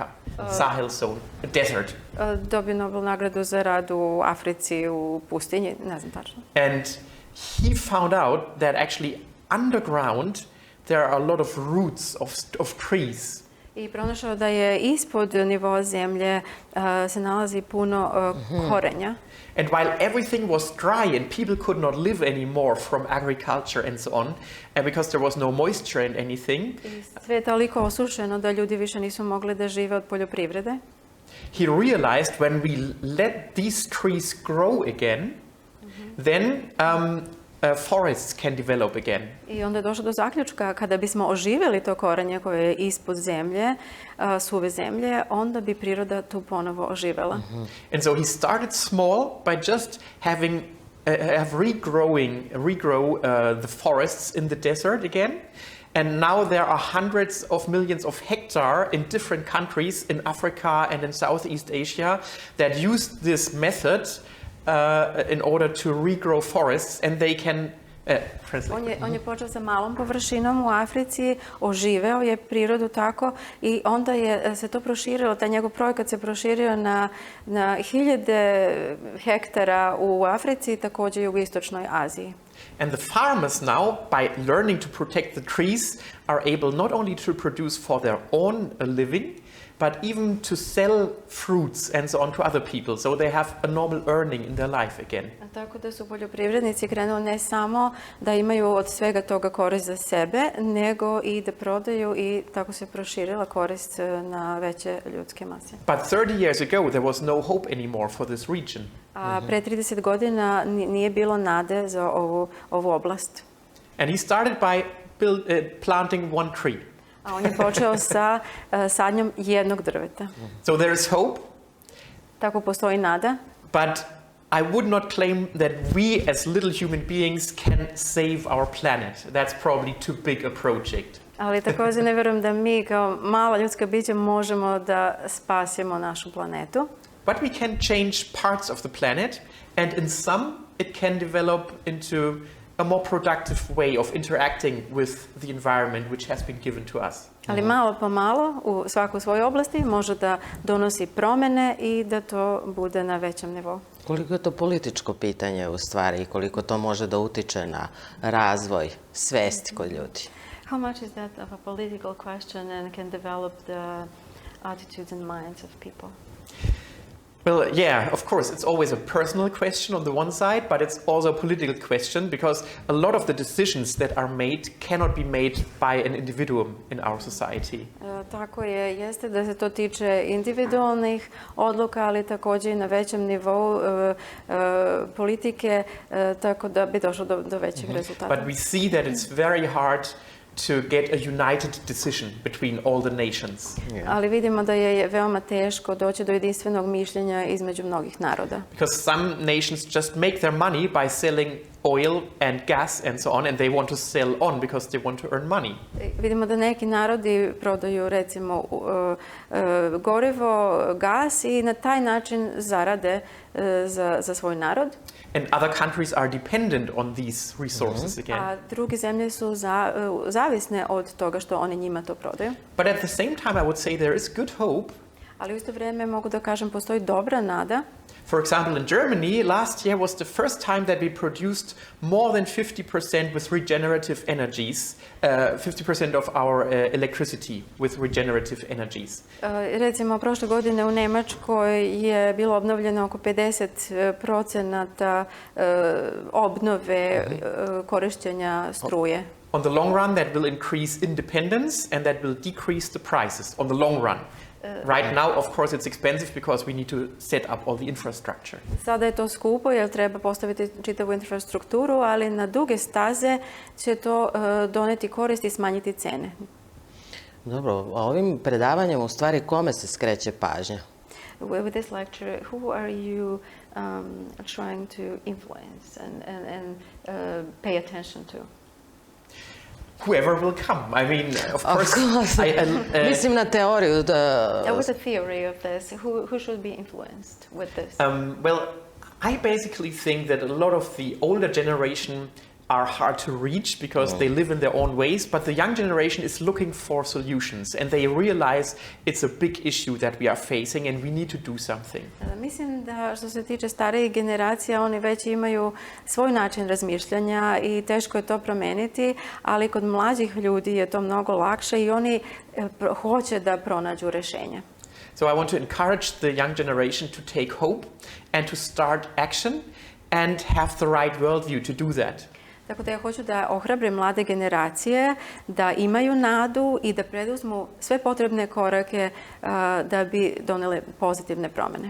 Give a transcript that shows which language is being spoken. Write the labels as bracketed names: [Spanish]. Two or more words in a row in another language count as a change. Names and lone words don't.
[English] Sahel zone, a desert. [Bosnian] Dobio Nobel nagradu za rad u Africi, u pustinji, ne znam tačno. [English] And he found out that actually underground there are a lot of roots of trees. [Bosnian] I pronašao da je ispod nivoa zemlje se nalazi puno korenja. [English] And while everything was dry and people could not live anymore from agriculture and so on, and because there was no moisture and anything, [Bosnian] Sve je toliko osušeno da ljudi više nisu mogli da žive od poljoprivrede. [English] he realized when we let these trees grow again, then forests can develop again. [Bosnian] I onda je došlo do zaključka kada bismo oživjeli to korenje koje je ispod zemlje, suve zemlje, onda bi priroda tu ponovo oživela. [English] And so he started small by just having regrow the forests in the desert again. And now there are hundreds of millions of hectares in different countries in Africa and in Southeast Asia that use this method in order to regrow forests, and they can [Bosnian] On je počeo sa malom površinom u Africi, oživeo je prirodu tako i onda je se to proširilo, taj njegov projekat se proširio na hiljade hektara u Africi i također i u istočnoj Aziji. [English] And the farmers now, by learning to protect the trees, are able not only to produce for their own living, but even to sell fruits and so on to other people. So they have a normal earning in their life again. [Bosnian] Tako da su poljoprivrednici krenuli ne samo da imaju od svega toga korist za sebe, nego i da prodaju i tako se proširila korist na veće ljudske mase. [English] But 30 years ago, there was no hope anymore for this region. [Bosnian] A pre 30 godina nije bilo nade za ovu oblast. [English] And he started by planting one tree. [Bosnian] A on je počeo sa sadnjom jednog drveta. [English] So there is hope. [Bosnian] Tako postoji nada. [English] But I would not claim that we as little human beings can save our planet. That's probably too big a project. [Bosnian] Ali također ne vjerujem da mi kao mala ljudska bića možemo da spasimo našu planetu. [English] But we can change parts of the planet, and in some it can develop into a more productive way of interacting with the environment which has been given to us. [Bosnian] Ali malo po malo u svakoj svojoj oblasti može da donosi promjene i da to bude na većem nivou. Koliko je to političko pitanje u stvari i koliko to može da utiče na razvoj svesti kod ljudi? [English] How much is that of a political question and can develop the attitudes and minds of people? Well, yeah, of course, it's always a personal question on the one side, but it's also a political question because a lot of the decisions that are made cannot be made by an individual in our society. [Bosnian] Tako jeste da se to tiče individualnih odluka, ali također i na većem nivou politike, tako da bi došlo do većih rezultata. [English] But we see that it's very hard to get a united decision between all the nations. [Bosnian] Ali vidimo da je veoma teško doći do jedinstvenog mišljenja između mnogih naroda. [English] Because some nations just make their money by selling oil and gas and so on, and they want to sell on because they want to earn money. [Bosnian] Vidimo da neki narodi prodaju recimo gorivo, gas i na taj način zarade za svoj narod. [English] And other countries are dependent on these resources again. [Bosnian] A druge zemlje su zavisne od toga što oni njima to prodaju. [English] But at the same time, I would say there is good hope. [Bosnian] Ali u isto vrijeme mogu da kažem postoji dobra nada. [English] For example, in Germany, last year was the first time that we produced more than 50% with regenerative energies, 50% of our electricity with regenerative energies. [Bosnian] Recimo, prošle godine u Njemačkoj je bilo obnovljeno oko 50% obnove korištenja struje. [English] On the long run, that will increase independence and that will decrease the prices on the long run. Right now, of course, it's expensive because we need to set up all the infrastructure. [Bosnian] Sada je to skupo jer treba postaviti čitavu infrastrukturu, ali na duge staze će to doneti korist i smanjiti cene. Dobro, ovim predavanjem u stvari kome se skreće pažnja? [English] With this lecture, who are you trying to influence and pay attention to? whoever will come. I mean, of Of course. [Bosnian] Mislim na teoriju da... [English] What's the theory of this? Who should be influenced with this? Well, I basically think that a lot of the older generation are hard to reach because they live in their own ways, but the young generation is looking for solutions and they realize it's a big issue that we are facing and we need to do something. [Bosnian] Mislim da što se tiče starijih generacija, oni već imaju svoj način razmišljanja i teško je to promeniti, ali kod mlađih ljudi je to mnogo lakše i oni hoće da pronađu rešenje. [English] So I want to encourage the young generation to take hope and to start action and have the right worldview to do that. [Bosnian] Tako da ja hoću da ohrabrim mlade generacije da imaju nadu i da preduzmu sve potrebne korake da bi donele pozitivne promene.